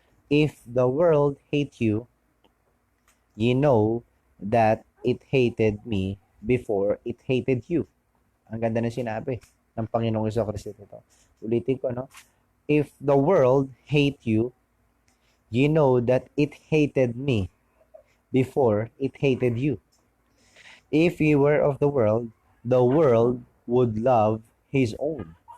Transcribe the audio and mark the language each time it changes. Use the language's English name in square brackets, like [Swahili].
[English] If the world hate you, ye know that it hated me before it hated you. [Filipino] Ang ganda na sinabi ng Panginoong Jesucristo ito. Ulitin ko, [English] If the world hate you, ye know that it hated me before it hated you. If ye were of the world would love his own.